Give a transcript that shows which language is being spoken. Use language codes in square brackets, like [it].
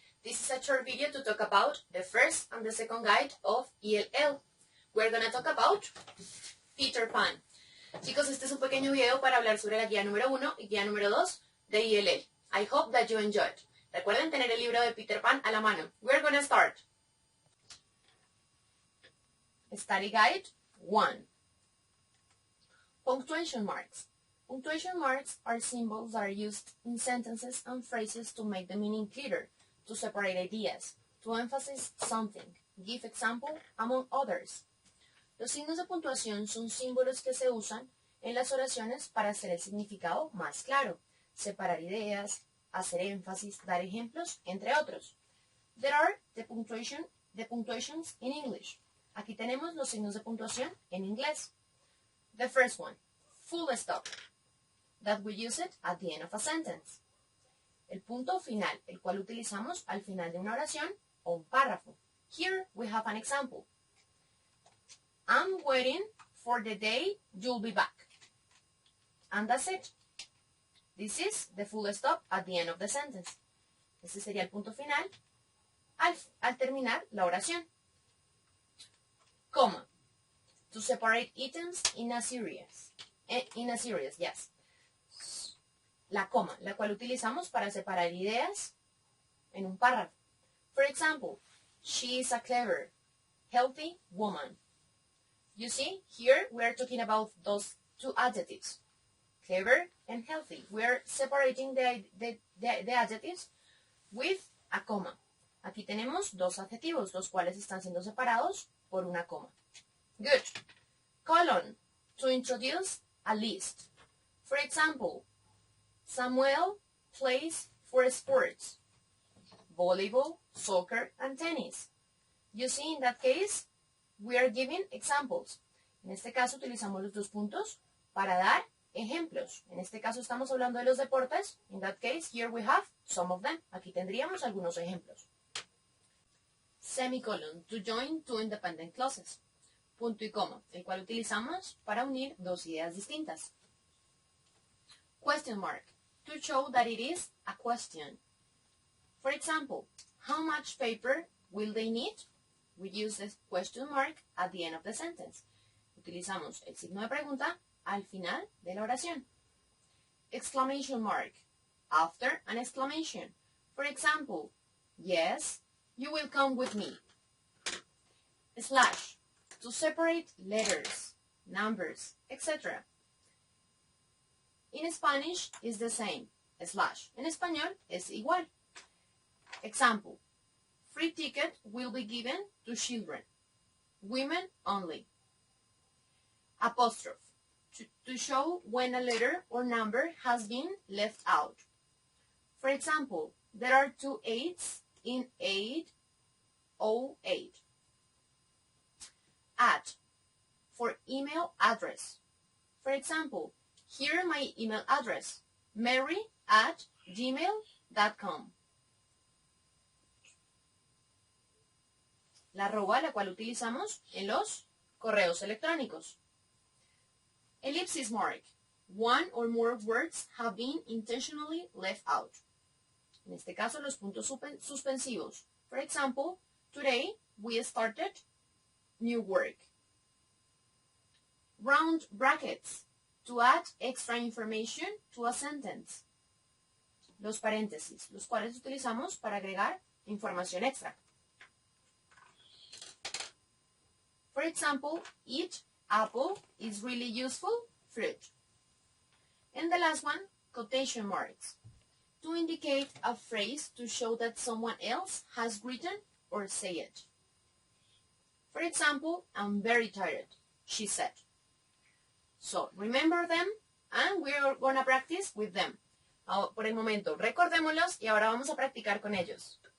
[en] This is a short video to talk about the first and the second guide of ELL. We're gonna talk about Peter Pan. [es] Chicos, este es un pequeño video para hablar sobre la guía número 1 y guía número 2 de ELL. [en] I hope that you enjoy it. [es] Recuerden tener el libro de Peter Pan a la mano. [en] We're gonna start. Study Guide 1. Punctuation marks. Punctuation marks are symbols that are used in sentences and phrases to make the meaning clearer, to separate ideas, to emphasize something, give example, among others. [es] Los signos de puntuación son símbolos que se usan en las oraciones para hacer el significado más claro, separar ideas, hacer énfasis, dar ejemplos, entre otros. [en] There are the punctuations in English. [es] Aquí tenemos los signos de puntuación en inglés. [en] The first one, full stop, that we use it at the end of a sentence. [es] El punto final, el cual utilizamos al final de una oración o un párrafo. [en] Here we have an example. I'm waiting for the day you'll be back. And that's it. This is the full stop at the end of the sentence. [es] Ese sería el punto final al terminar la oración. Coma. [en] To separate items in a series. Yes. [es] La coma, la cual utilizamos para separar ideas en un párrafo. [en] For example, she is a clever, healthy woman. You see, here we are talking about those two adjectives, clever and healthy. We are separating the adjectives with a coma. [es] Aquí tenemos dos adjetivos, los cuales están siendo separados por una coma. [en] Good. Colon, to introduce a list. For example, Samuel plays for sports, volleyball, soccer, and tennis. You see, in that case, we are giving examples. [es] En este caso, utilizamos los dos puntos para dar ejemplos. En este caso, estamos hablando de los deportes. [en] In that case, here we have some of them. [es] Aquí tendríamos algunos ejemplos. [en] Semicolon, to join two independent clauses. [es] Punto y coma, el cual utilizamos para unir dos ideas distintas. [en] Question mark, to show that it is a question. For example, how much paper will they need? We use the question mark at the end of the sentence. [es] Utilizamos el signo de pregunta al final de la oración. [en] Exclamation mark, after an exclamation. For example, yes, you will come with me. Slash, to separate letters, numbers, etc. In Spanish is the same, slash. [es] En español es igual. [en] Example, free ticket will be given to children, women only. Apostrophe, to show when a letter or number has been left out. For example, there are 2 8s in 808. At, for email address. For example, here my email address, mary@gmail.com. [es] La arroba, la cual utilizamos en los correos electrónicos. [en] Ellipsis mark, one or more words have been intentionally left out. [es] En este caso, los puntos suspensivos. [en] For example, today we started new work. Round brackets, to add extra information to a sentence. [es] Los paréntesis, los cuales utilizamos para agregar información extra. [en] For example, eat apple is really useful fruit. And the last one, quotation marks, to indicate a phrase to show that someone else has written or said it. For example, I'm very tired, she said. So, remember them, and we're going to practice with them. [es] Por el momento, recordémoslos y ahora vamos a practicar con ellos.